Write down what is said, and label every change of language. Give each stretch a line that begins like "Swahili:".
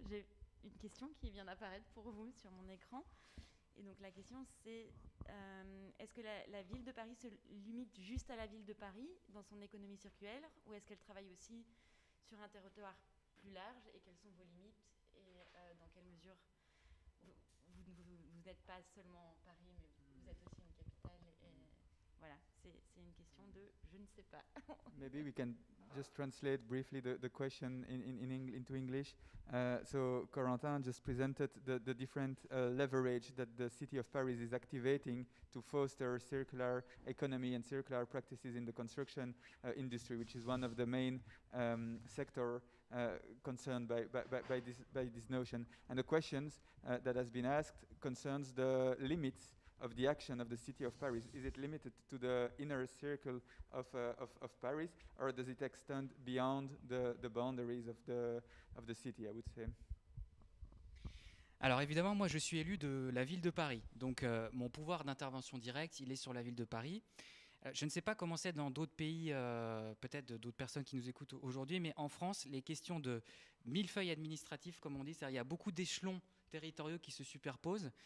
French: J'ai une question qui vient d'apparaître pour vous sur mon écran. Et donc la question c'est, est-ce que la Ville de Paris se limite juste à la Ville de Paris dans son économie circulaire, ou est-ce qu'elle travaille aussi sur un territoire plus large, et quelles sont vos limites, et dans quelle mesure vous n'êtes pas seulement Paris, mais vous êtes aussi une capitale, et voilà, c'est une question de je ne sais pas.
English: Maybe we can just translate briefly the question into English. So Corentin just presented the different leverage that the city of Paris is activating to foster circular economy and circular practices in the construction industry, which is one of the main sector concerned by this notion. And the questions that has been asked concerns the limits of the action of the city of Paris. Is it limited to the inner circle of Paris, or does it extend beyond the boundaries of the city, I would say?
French: Alors évidemment, moi je suis élu de la ville de Paris, donc mon pouvoir d'intervention directe, il est sur la ville de Paris. Je ne sais pas comment c'est dans d'autres pays, peut-être d'autres personnes qui nous écoutent aujourd'hui, mais en France, les questions de millefeuille administratif, comme on dit, c'est-à-dire il y a beaucoup d'échelons territoriaux qui se superposent.